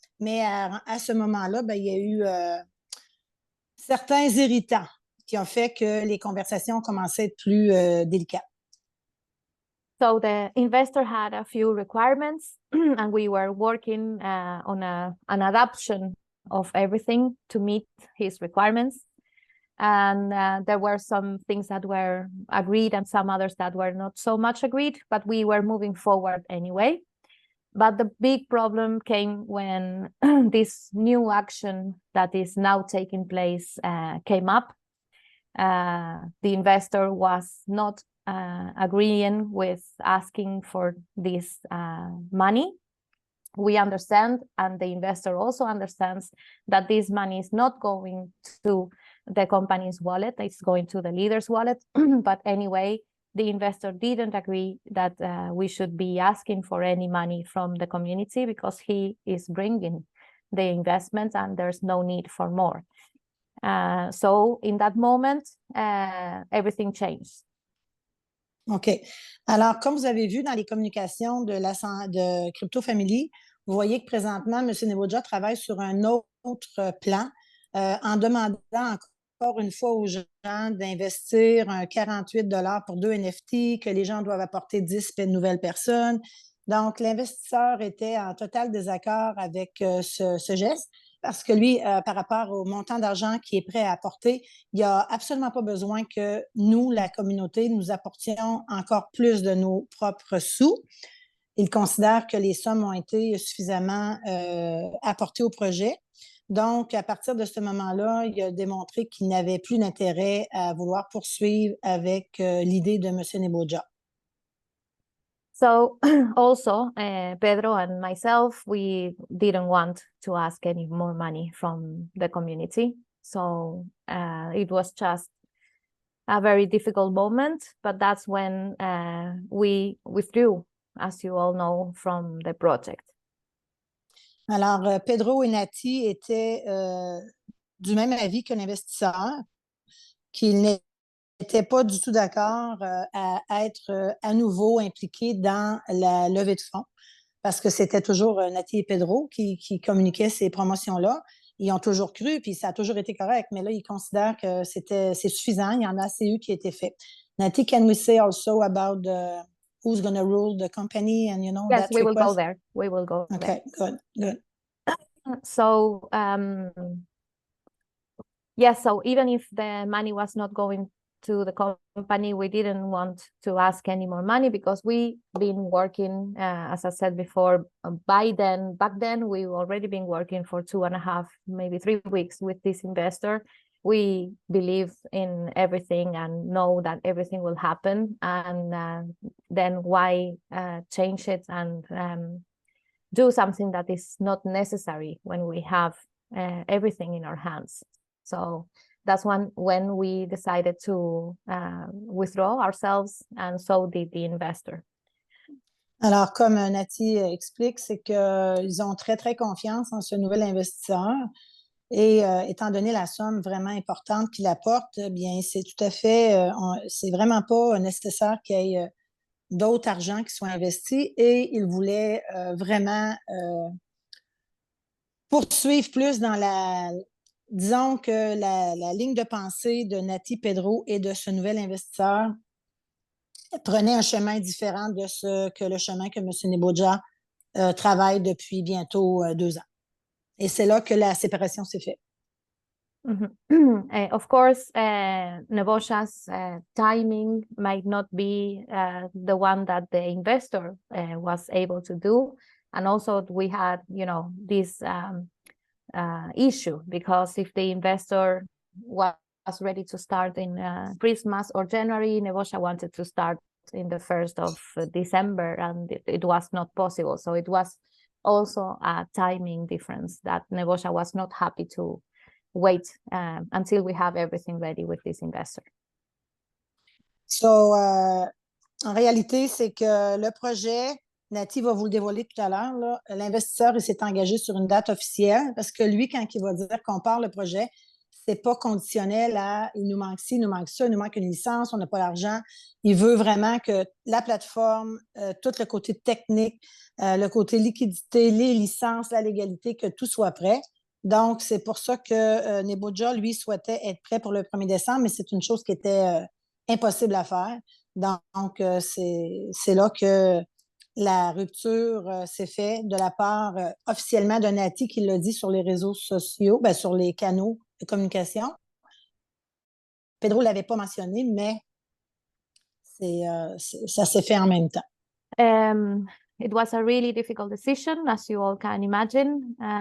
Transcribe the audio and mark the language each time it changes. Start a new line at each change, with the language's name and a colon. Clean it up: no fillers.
French: Mais à ce moment-là, il y a eu certains irritants qui ont fait que les conversations commençaient à être plus délicates.
English: So the investor had a few requirements, and we were working on an adaptation of everything to meet his requirements. And there were some things that were agreed and some others that were not so much agreed, but we were moving forward anyway. But the big problem came when this new action that is now taking place came up. The investor was not agreeing with asking for this money. We understand, and the investor also understands, that this money is not going to the company's wallet, it's going to the leader's wallet. But anyway, the investor didn't agree that we should be asking for any money from the community because he is bringing the investments and there's no need for more. So in that moment, everything changed. OK.
French: Alors, comme vous avez vu dans les communications de Crypto Family, vous voyez que présentement, M. Nebojsa travaille sur un autre plan en demandant encore une fois aux gens d'investir 48 $ pour 2 NFT, que les gens doivent apporter 10 nouvelles personnes. Donc, l'investisseur était en total désaccord avec ce geste. Parce que lui, par rapport au montant d'argent qu'il est prêt à apporter, il n'y a absolument pas besoin que nous, la communauté, nous apportions encore plus de nos propres sous. Il considère que les sommes ont été suffisamment apportées au projet. Donc, à partir de ce moment-là, il a démontré qu'il n'avait plus d'intérêt à vouloir poursuivre avec l'idée de M. Nebojsa.
English: So also, Pedro and myself, we didn't want to ask any more money from the community. So it was just a very difficult moment, but that's when we withdrew, as you all know, from the project.
French: Alors, Pedro et Naty étaient du même avis que l'investisseur, qu'ils n'étaient pas du tout d'accord à être à nouveau impliqués dans la levée de fonds, parce que c'était toujours Naty et Pedro qui communiquaient ces promotions-là. ils ont toujours cru, puis ça a toujours été correct, mais là, ils considèrent que c'est suffisant. Il y en a assez eu qui a été fait.
English: Naty, can we say also about who's going to rule the company and, Yes, that we will go request? there. We will go there. Okay, good. So, yes, so even if the money was not going to the company, we didn't want to ask any more money because we've been working, as I said before, back then, we've already been working for 2.5, maybe 3 weeks with this investor. We believe in everything and know that everything will happen. And then why change it and do something that is not necessary when we have everything in our hands? So that's when we decided to withdraw ourselves, and so did the investor.
French: Alors, comme Naty explique, c'est qu'ils ont très, très confiance en ce nouvel investisseur. Et étant donné la somme vraiment importante qu'il apporte, bien, c'est tout à fait, c'est vraiment pas nécessaire qu'il y ait d'autres argent qui soit investi et il voulait vraiment poursuivre plus dans disons que la ligne de pensée de Naty, Pedro et de ce nouvel investisseur prenait un chemin différent de ce que le chemin que M. Neboja travaille depuis bientôt 2 ans. Et c'est là que la séparation s'est faite.
English: Of course, Nebosha's timing might not be the one that the investor was able to do. And also we had, this issue, because if the investor was ready to start in Christmas or January, Nebosha wanted to start in the 1st of December, and it was not possible. So it was also a timing difference that Nebosha was not happy to wait until we have everything ready with this investor.
French: So, en réalité, c'est que le projet, Naty va vous le dévoiler tout à l'heure, l'investisseur il s'est engagé sur une date officielle parce que lui, quand il va dire qu'on part le projet, c'est pas conditionnel à il nous manque ci, il nous manque ça, il nous manque une licence, on n'a pas l'argent. Il veut vraiment que la plateforme, tout le côté technique, le côté liquidité, les licences, la légalité, que tout soit prêt. Donc, c'est pour ça que Neboja, lui, souhaitait être prêt pour le 1er décembre, mais c'est une chose qui était impossible à faire. Donc, c'est là que la rupture s'est faite de la part officiellement de Naty qui l'a dit sur les réseaux sociaux, sur les canaux de communication. Pedro ne l'avait pas mentionné, mais ça s'est fait en même temps.
English: It was a really difficult decision, as you all can imagine.